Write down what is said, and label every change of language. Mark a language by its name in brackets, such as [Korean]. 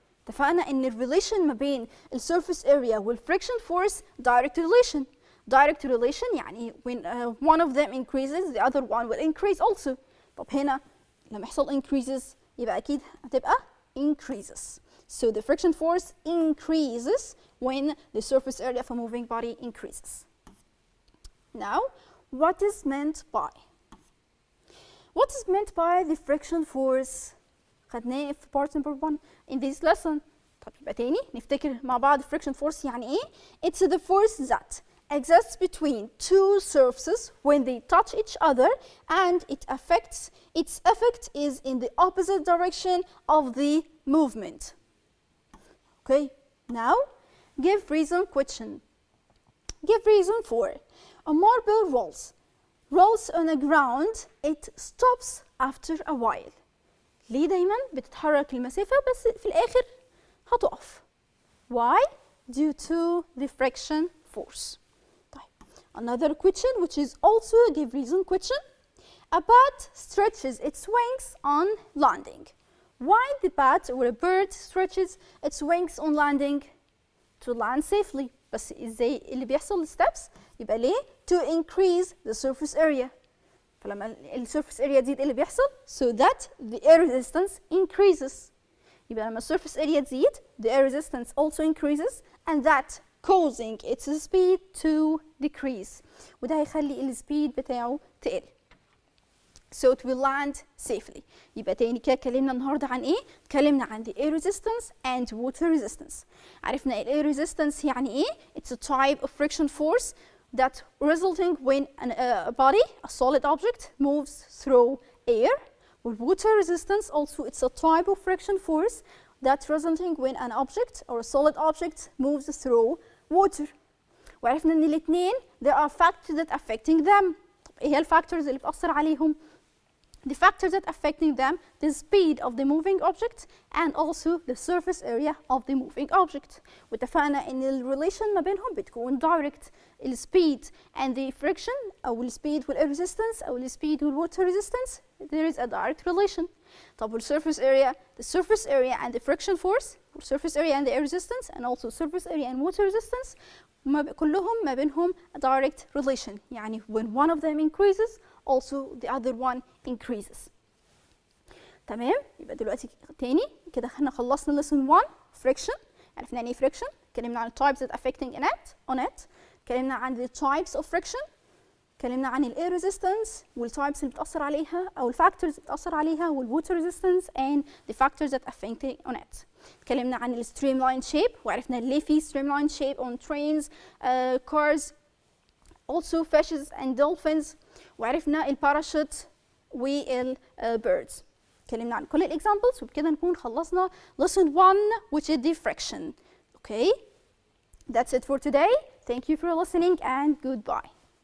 [Arabic] اتفقنا ان الريليشن ما بين السيرفيس اريا والفريكشن فورس direct relation. [English] Direct relation [Arabic] يعني [English] when one of them increases the other one will increase also. [Arabic] طب هنا لما يحصل increases يبقى اكيد هتبقى increases. [English] So the friction force increases when the surface area of a moving body increases. Now, what is meant by? What is meant by the friction force? [Arabic] خدناه في [English] part number 1 in this lesson. [Arabic] طب يبقى تاني نفتكر مع بعض [English] friction force يعني ايه؟ It's the force that exists between two surfaces when they touch each other and its effect is in the opposite direction of the movement. Okay, now give reason question. Give reason for a marble rolls on the ground, it stops after a while. [Arabic] ليه دايما بتتحرك المسافة بس في الآخر هتقف؟ Why? [English] Due to the friction force. [Arabic] طيب. [English] Another question which is also a give reason question. A bat stretches its wings on landing. Why the bat or a bird stretches its wings on landing? To land safely. [Arabic] بس ازاي اللي بيحصل steps يبقى ليه؟ [English] To increase the surface area. [Arabic] فلما السيرفيس اريا تزيد ايه اللي بيحصل؟ [English] So that the air resistance increases. [Arabic] يبقى لما السيرفيس اريا تزيد [English] the air resistance also increases and that causing its speed to decrease. [Arabic] وده هيخلي السبيد بتاعه تقل. [English] So it will land safely. [Arabic] يبقى تاني كده اتكلمنا النهارده عن ايه؟ اتكلمنا عن [English] the air resistance and water resistance. [Arabic] عرفنا ال [English] air resistance يعني ايه؟ It's a type of friction force that resulting when a body, a solid object, moves through air. Water resistance also it's a type of friction force that resulting when an object or a solid object moves through water. [Arabic] وعرفنا ان الاثنين [English] there are factors that affecting them. [Arabic] طب ايه هي الفاكتورز اللي بتأثر عليهم؟ [English] The factors that affecting them, the speed of the moving object and also the surface area of the moving object. [Arabic] واتفقنا ان الريليشن ما بينهم بتكون direct. [English] السبيد and the friction [Arabic] او السبيد [English] والair resistance او السبيد والwater resistance there is a direct relation. طب والsurface area, the surface area and the friction force, surface area and the air resistance and also surface area and water resistance [Arabic] كلهم ما بينهم [English] a direct relation. يعني when one of them increases also the other one increases. [Arabic] تمام؟ يبقى دلوقتي تاني كده احنا خلصنا lesson 1 friction. عرفنا يعني ايه [English] friction؟ اتكلمنا عن types that affecting on it. اتكلمنا عن the types of friction. اتكلمنا عن ال air resistance [Arabic] والtypes اللي بتأثر عليها أو الفاكتورز اللي بتأثر عليها [English] والwater resistance and the factors that affecting on it. اتكلمنا عن ال streamline shape [Arabic] وعرفنا ليه في [English] streamline shape on trains, cars, also fishes and dolphins. [Arabic] وعرفنا ال parachute وال birds. [English] اتكلمنا عن كل ال examples [Arabic] وبكده نكون خلصنا [English] lesson 1 which is the friction. Okay, that's it for today. Thank you for listening and goodbye.